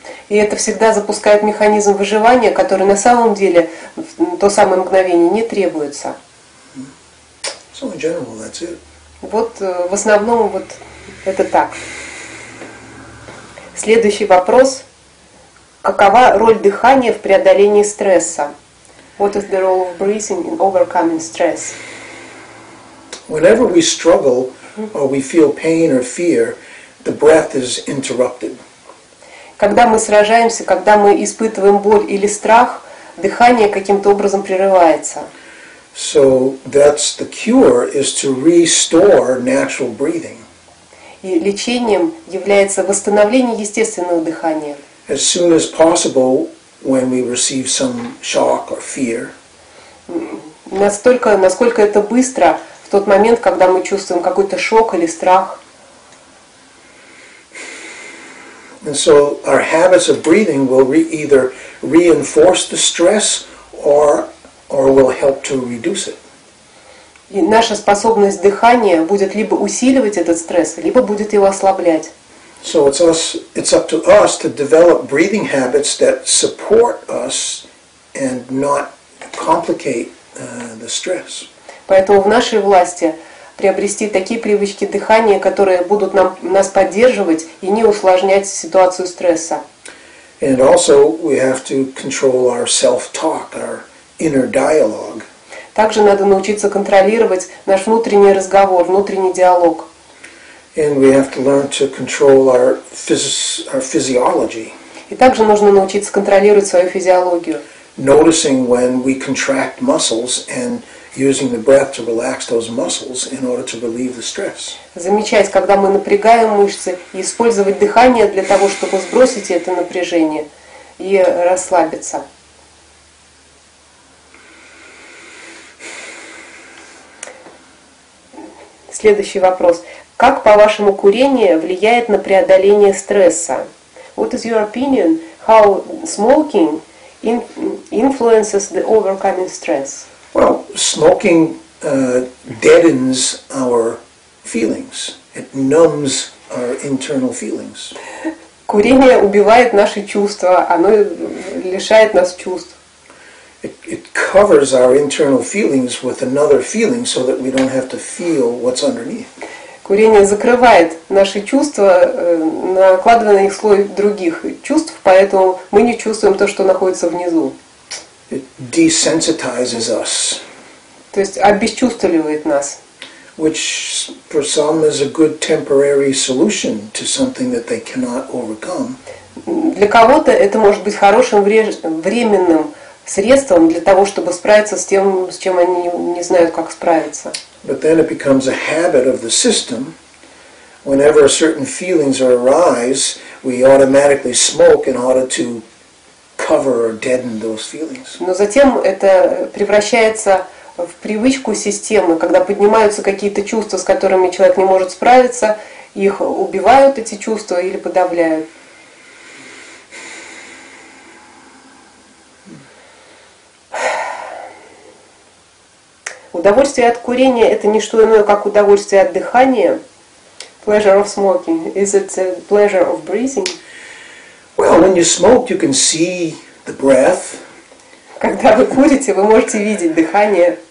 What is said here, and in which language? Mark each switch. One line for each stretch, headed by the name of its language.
Russian: И это всегда запускает механизм выживания, который на самом деле в то самое мгновение не требуется.
English: So in general, that's it.
Russian: Вот в основном вот это так. Следующий вопрос. Какова роль дыхания в преодолении стресса?
English: What is the role of breathing in overcoming stress? Whenever we struggle or we feel pain or fear, the breath is interrupted.
Russian: Когда мы сражаемся, когда мы испытываем боль или страх, дыхание каким-то образом прерывается.
English: So that's the cure is to restore natural breathing.
Russian: И лечением является восстановление естественного дыхания.
English: As soon as possible when we receive some shock or fear.
Russian: Настолько, насколько это быстро, в тот момент, когда мы чувствуем какой-то шок или страх.
English: And so our habits of breathing will either reinforce the stress or will help to reduce it.
Russian: И наша способность дыхания будет либо усиливать этот стресс, либо будет его ослаблять.
English: So it's up to us to develop breathing habits that support us and not complicate the stress.
Russian: Поэтому в нашей власти приобрести такие привычки дыхания, которые будут нас поддерживать и не усложнять ситуацию стресса.
English: And also we have to control our self-talk, our inner dialogue.
Russian: Также надо научиться контролировать наш внутренний разговор, внутренний диалог.
English: And we have to learn to control our physiology.
Russian: И также нужно научиться контролировать свою физиологию.
English: Noticing when we contract muscles and using the breath to relax those muscles in order to relieve the stress.
Russian: Замечать, когда мы напрягаем мышцы, и использовать дыхание для того, чтобы сбросить это напряжение и расслабиться. Следующий вопрос. Как, по-вашему, курение влияет на преодоление стресса?
English: What is your opinion? How smoking influences the overcoming stress? Well, smoking deadens our feelings. It numbs our internal feelings.
Russian: Курение убивает наши чувства, оно лишает нас чувств.
English: It covers our internal feelings with another feeling so that we don't have to feel what's underneath.
Russian: Курение закрывает наши чувства, накладывая на них слой других чувств, поэтому мы не чувствуем то, что находится внизу.
English: It desensitizes us.
Russian: То есть обесчувствливает нас.
English: Which for some is a good temporary solution to something that they cannot overcome.
Russian: Для кого-то это может быть хорошим временным средством для того, чтобы справиться с тем, с чем они не знают, как справиться.
English: But then it becomes a habit of the system. Whenever certain feelings arise, we automatically smoke in order to cover or deaden those feelings.
Russian: Но затем это превращается в привычку системы, когда поднимаются какие-то чувства, с которыми человек не может справиться, их убивают, эти чувства, или подавляют. Удовольствие от курения – это не что иное, как удовольствие от дыхания.
English: Pleasure of smoking. Is it a pleasure of breathing? Well, when you smoke, you can see the breath.
Russian: Когда вы курите, вы можете видеть дыхание.